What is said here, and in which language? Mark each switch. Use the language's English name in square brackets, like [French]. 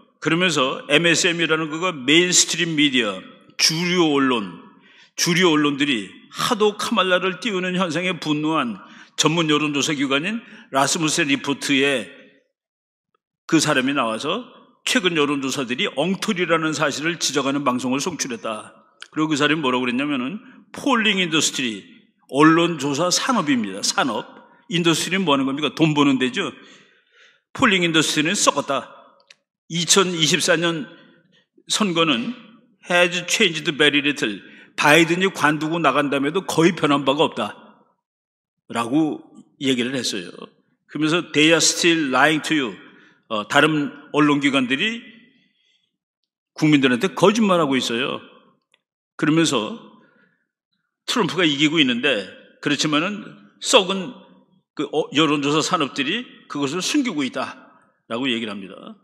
[Korean] 그러면서 MSM이라는 거가 메인스트림 미디어, 주류 언론들이 하도 카말라를 띄우는 현상에 분노한 전문 여론조사 기관인 라스무센 리포트에 그 사람이 나와서 최근 여론조사들이 엉터리라는 사실을 지적하는 방송을 송출했다. 그리고 그 사람이 뭐라고 그랬냐면은 폴링 인더스트리, 언론조사 산업입니다. 산업. 인더스트리는 뭐 하는 겁니까? 돈 버는 데죠. 폴링 인더스트리는 썩었다. 2024년 선거는 [English] has changed very little. [Korean] 바이든이 관두고 나간 다음에도 거의 변한 바가 없다. 라고 얘기를 했어요. 그러면서 [English] they are still lying to you. [Korean] 다른 언론기관들이 국민들한테 거짓말하고 있어요. 그러면서 트럼프가 이기고 있는데 그렇지만은 썩은 여론조사 산업들이 그것을 숨기고 있다라고 얘기를 합니다.